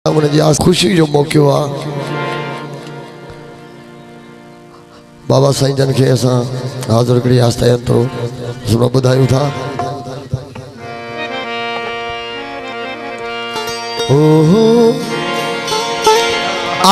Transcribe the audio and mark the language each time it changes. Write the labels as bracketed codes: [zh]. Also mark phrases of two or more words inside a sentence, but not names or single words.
[sd] आज खुशी जो मौक़ो आ बाबा साईं जन के असां हाज़िर करी आस्ते अंतरो सुनो बुधायूं था। ओहो आ